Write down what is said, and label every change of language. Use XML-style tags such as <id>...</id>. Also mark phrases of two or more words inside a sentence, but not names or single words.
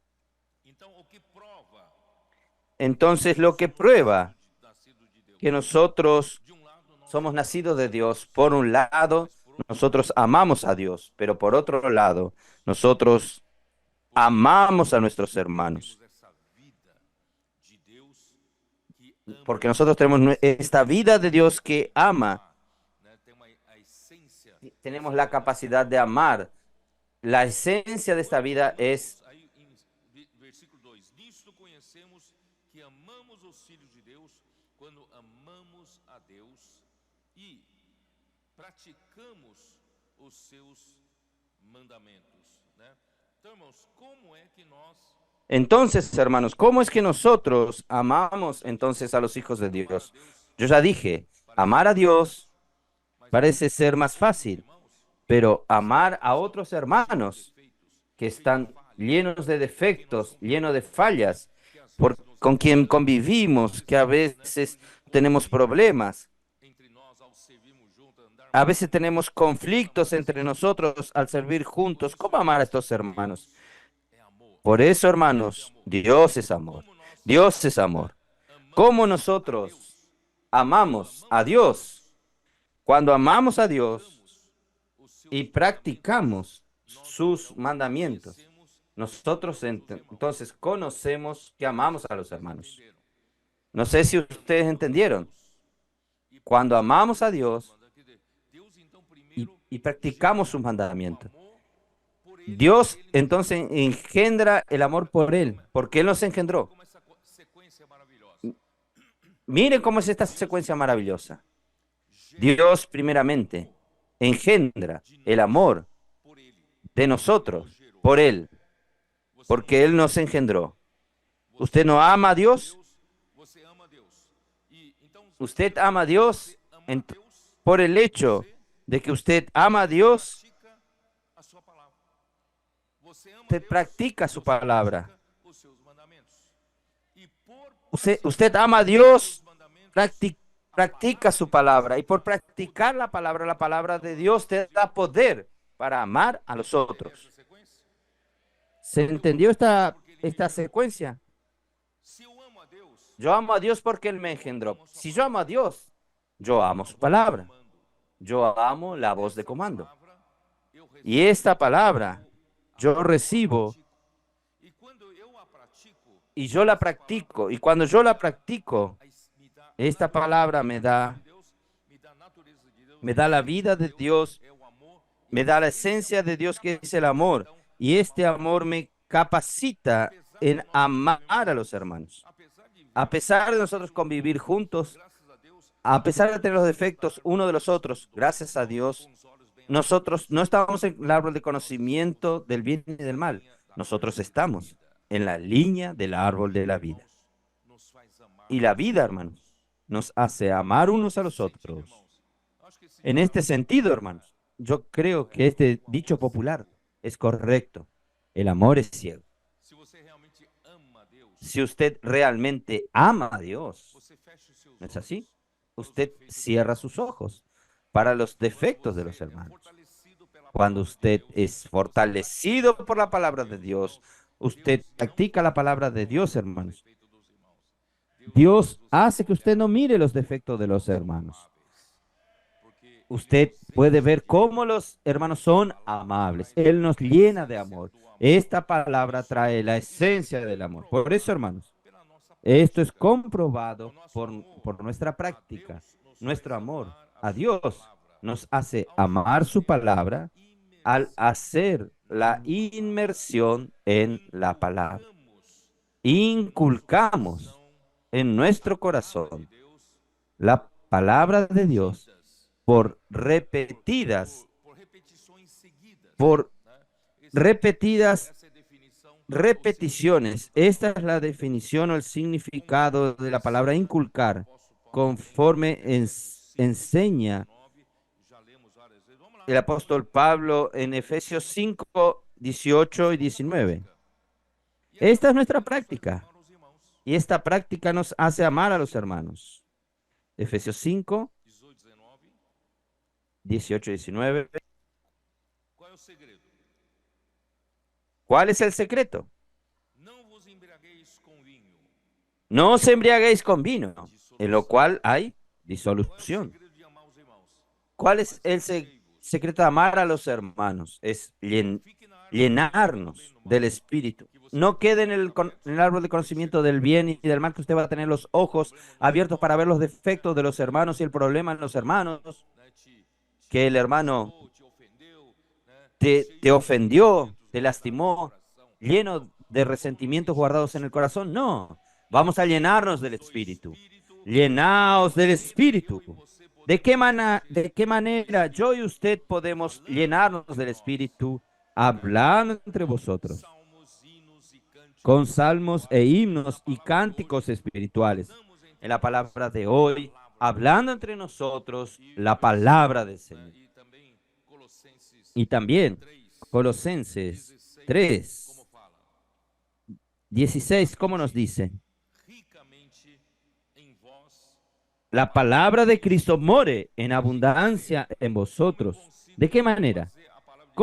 <es>Entonces, lo que prueba que nosotros somos nacidos de Dios, por un lado, nosotros amamos a Dios, pero por otro lado, nosotros amamos a nuestros hermanos, porque nosotros tenemos esta vida de Dios que ama, tenemos la capacidad de amar. La esencia de esta vida es, Versículo 2:</es> <pt>Nisto conhecemos que amamos os filhos de Deus quando amamos a Deus e praticamos os seus mandamentos, né? Então, irmãos, como é que nós</pt> <es>entonces, hermanos, ¿cómo es que nosotros amamos entonces a los hijos de Dios? Yo ya dije, amar a Dios parece ser más fácil, pero amar a otros hermanos que están llenos de defectos, llenos de fallas, con quien convivimos, que a veces tenemos problemas,</es> <pt>entre nós ao servirmos juntos, andarmos</pt> <es>a veces tenemos conflictos entre nosotros al servir juntos. ¿Cómo amar a estos hermanos?</es> <pt>é amor.</pt> <es>Por eso, hermanos, Dios es amor.</es> <pt>Como nós</pt> <es>Dios es amor. ¿Cómo nosotros amamos a Dios? Cuando amamos a Dios</es> <pt>os seus</pt> <es>y practicamos sus mandamientos, nosotros entonces conocemos que amamos a los hermanos.</es> <pt>entenderam.</pt> <es>No sé si ustedes entendieron. Cuando amamos a Dios</es> <pt>Quer dizer, Deus então</pt> <es>y,</es> <pt>primeiro</pt> <es>y practicamos sus mandamientos,</es> <pt>amor por ele,</pt> <es>Dios</es> <pt>ele</pt> <es>entonces engendra el amor por Él, porque Él nos engendró.</es> <pt>como essa sequência maravilhosa.</pt> <es>Miren cómo es esta secuencia maravillosa. Dios primeramente engendra el amor</es> <pt>Por ele,</pt> <es>de nosotros por Él,</es> <pt>você</pt> <es>porque Él nos engendró. ¿Usted no ama a Dios?</es> <pt>você ama Deus. E então</pt> <es>Usted ama a Dios</es> <pt>amar</pt> <es>en-</es> <pt>Deus</pt> <es>por el hecho de que usted ama a Dios,</es> <pt>pratica a sua palavra. Você ama</pt> <es>usted</es> <pt>Deus,</pt> <es>practica su palabra.</es> <pt>pratica os seus mandamentos. E por</pt> <es>Usted ama a Dios,</es> <pt>os mandamentos,</pt> <es>practica su palabra. Y por practicar la palabra de Dios te da poder para amar a los otros.</es> <pt>essa sequência.</pt> <es>¿Se entendió esta secuencia?</es> <pt>Se eu amo a Deus,</pt> <es>Yo amo a Dios porque Él me engendró. Si yo amo a Dios, yo amo su palabra. Yo amo la voz de comando.</es> <pt>palavra eu recebo.</pt> <es>Y esta palabra yo recibo</es> <pt>E quando eu a pratico,</pt> <es>y yo la practico. Y cuando yo la practico,</es> <pt>aí me dá</pt> <es>esta palabra me da</es> <pt>Deus, me dá a natureza de Deus,</pt> <es>la vida de Dios,</es> <pt>é o amor.</pt> <es>me da la esencia de Dios que es el amor. Y este amor me capacita en amar a los hermanos.</es> <pt>Apesar de,</pt> <es>A pesar de nosotros convivir juntos,</es> <pt>graças a Deus,</pt> <es>a pesar de tener los defectos uno de los otros, gracias a Dios,</es> <pt>com os olhos bem</pt> <es>nosotros no estamos en el árbol de conocimiento del bien y del mal. Nosotros estamos en la línea del árbol de la vida.</es> <pt>nos faz amar.</pt> <es>Y la vida, hermanos, nos hace amar unos a los otros.</es> <pt>Acho que esse</pt> <es>En este sentido, hermanos, yo creo que este dicho popular es correcto. El amor es ciego.</es> <pt>Se você realmente ama a Deus,</pt> <es>Si usted realmente ama a Dios,</es> <pt>você fecha os seus</pt> <es>¿no es</es> <pt>olhos</pt> <es>así?</es> <pt>para os</pt> <es>Usted</es> <pt>defeitos dos</pt> <es>cierra sus</es> <pt>irmãos.</pt> <es>ojos para los</es> <pt>Quando</pt> <es>defectos de</es> <pt>você</pt> <es>los</es> <pt>é</pt> <es>hermanos.</es> <pt>fortalecido pela</pt> <es>Cuando</es> <pt>palavra de</pt> <es>usted</es> <pt>Deus,</pt> <es>es</es> <pt>você</pt> <es>fortalecido</es> <pt>pratica</pt> <es>por</es> <pt>a</pt> <es>la</es> <pt>palavra</pt> <es>palabra</es> <pt>de</pt> <es>de</es> <pt>Deus,</pt> <es>Dios,</es> <pt>irmãos.</pt> <es>usted</es> <pt>Deus não</pt> <es>practica la palabra de</es> <pt>não</pt> <es>Dios,</es> <pt>olha para os</pt> <es>hermanos.</es> <pt>defeitos dos irmãos. Deus</pt> <es>Dios</es> <pt>faz você</pt> <es>hace que usted no</es> <pt>olhar</pt> <es>mire los</es> <pt>como</pt> <es>defectos de los</es> <pt>irmãos são</pt> <es>hermanos.</es> <pt>amáveis. Porque Ele</pt> <es>Usted</es> <pt>nos</pt> <es>puede</es> <pt>enche</pt> <es>ver</es> <pt>de amor.</pt> <es>cómo los hermanos</es> <pt>Essa</pt> <es>son</es> <pt>palavra</pt> <es>amables.</es> <pt>traz</pt> <es>Él nos</es> <pt>a</pt> <es>llena de</es> <pt>essência</pt> <es>amor.</es> <pt>do amor.</pt> <es>Esta palabra</es> <pt>Isso,</pt> <es>trae la</es> <pt>isso é</pt> <es>esencia del amor. Por eso,</es> <pt>comprovado</pt> <es>hermanos,</es> <pt>pela nossa</pt> <es>esto es</es> <pt>prática. O</pt> <es>comprobado</es> <pt>nosso amor</pt> <es>por nuestra</es> <pt>a</pt> <es>práctica.</es> <pt>Deus nos</pt> <es>Nuestro</es> <pt>faz</pt> <es>amor</es> <pt>amar a</pt> <es>a</es> <pt>sua</pt> <es>Dios</es> <pt>palavra</pt> <es>nos hace</es> <pt>ao</pt> <es>amar su</es> <pt>fazer a</pt> <es>palabra al</es> <pt>imersão</pt> <es>hacer</es> <pt>na</pt> <es>la</es> <pt>palavra.</pt> <es>inmersión en la palabra.</es> <pt>Inculcamos no nosso</pt> <es>Inculcamos</es> <pt>coração</pt> <es>en</es> <pt>a</pt> <es>nuestro</es> <pt>palavra de</pt> <es>corazón</es> <pt>Deus</pt> <es>la palabra de Dios</es> <pt>repetidas,</pt> <es>por</es> <pt>por repetições seguidas,</pt> <es>por</es> <pt>né?</pt> <es>repetidas</es> <pt>Essa é a definição, o significado</pt> <es>repeticiones.</es> <pt>da</pt> <es>Esta es</es> <pt>palavra.</pt> <es>la definición o el significado</es> <pt>Conforme</pt> <es>de la palabra</es> <pt>ensina o</pt> <es>inculcar,</es> <pt>apóstolo Paulo também</pt> <es>conforme</es> <pt>em Efésios 5, 18 e</pt> <es>enseña</es> <pt>19, já lemos várias vezes. Vamos</pt> <es>el</es> <pt>lá.</pt> <es>apóstol Pablo en Efesios 5, 18 y</es> <pt>Essa é a nossa</pt> <es>19.</es> <pt>prática. E essa</pt> <es>Esta es nuestra</es> <pt>prática nos faz</pt> <es>práctica</es> <pt>amar os irmãos.</pt> <es>y esta práctica nos hace amar a los hermanos. Efesios 5, 18, 19. 18 y 19.</es> <pt>Qual é o segredo?</pt> <es>¿Cuál es el secreto?</es> <pt>Não vos embriagueis com vinho,</pt> <es>No os embriaguéis con vino, en lo</es> <pt>dissolução.</pt> <es>cual hay</es> <pt>Qual é o</pt> <es>disolución.</es> <pt>segredo de amar os irmãos?</pt> <es>¿Cuál es el</es> <pt>Satisfei-vos.</pt> <es>secreto de amar a los hermanos? Es</es> <pt>Fique na árvore do bem e</pt> <es>llenarnos</es> <pt>do</pt> <es>del</es> <pt>mal,</pt> <es>Espíritu.</es> <pt>que você</pt> <es>No</es> <pt>tem</pt> <es>quede</es> <pt>os</pt> <es>en</es> <pt>olhos</pt> <es>el,</es> <pt>abertos</pt> <es>en el árbol de</es> <pt>para</pt> <es>conocimiento</es> <pt>perceber</pt> <es>del bien y</es> <pt>defeitos</pt> <es>del</es> <pt>dos</pt> <es>mal, que usted</es> <pt>irmãos.</pt> <es>va a tener los</es> <pt>O</pt> <es>ojos</es> <pt>problema no</pt> <es>abiertos para ver</es> <pt>irmão</pt> <es>los defectos de los hermanos y el problema en los hermanos,</es> <pt>né,</pt> <es>que el hermano</es> <pt>machucou, te ofendeu, né,</pt> <es>te</es> <pt>cheio de</pt> <es>ofendió,</es> <pt>ressentimentos</pt> <es>te</es> <pt>guardados no</pt> <es>lastimó,</es> <pt>coração.</pt> <es>lleno de resentimientos guardados en el corazón. No, vamos a llenarnos del</es> <pt>Do</pt> <es>Espíritu.</es> <pt>Espírito,</pt> <es>Llenaos del Espíritu.</es> <pt>eu e você</pt> <es>¿De</es> <pt>podemos</pt> <es>qué,</es> <pt>encher</pt> <es>de qué</es> <pt>do</pt> <es>manera yo y</es> <pt>Espírito,</pt> <es>usted podemos</es> <pt>falando</pt> <es>llenarnos</es> <pt>entre</pt> <es>del</es> <pt>nós,</pt> <es>Espíritu?</es> <pt>né,</pt> <es>Hablando entre</es> <pt>com</pt> <es>vosotros,</es> <pt>salmos, hinos e</pt> <es>con</es> <pt>cânticos</pt> <es>salmos e</es> <pt>espirituais. Na</pt> <es>himnos y</es> <pt>palavra de</pt> <es>cánticos</es> <pt>hoje,</pt> <es>espirituales.</es> <pt>falamos</pt> <es>En</es> <pt>entre</pt> <es>la</es> <pt>nós</pt> <es>palabra de</es> <pt>a</pt> <es>hoy,</es> <pt>palavra do Senhor.</pt> <es>hablando entre nosotros</es> <pt>E o</pt> <es>la palabra del</es> <pt>versículo, né,</pt> <es>Señor.</es> <pt>e também Colossenses</pt> <es>Y también</es> <pt>3,</pt> <es>Colosenses</es> <pt>16,</pt> <es>3,</es> <pt>como fala?</pt> <es>16, ¿cómo nos</es> <pt>Habite</pt> <es>dice?</es> <pt>ricamente em vós a</pt> <es>La palabra de Cristo more en</es> <pt>de quê?</pt> <es>abundancia en</es> <pt>Como eu</pt> <es>vosotros.</es> <pt>consigo</pt> <es>¿De qué manera?</es> <pt>fazer a palavra de</pt>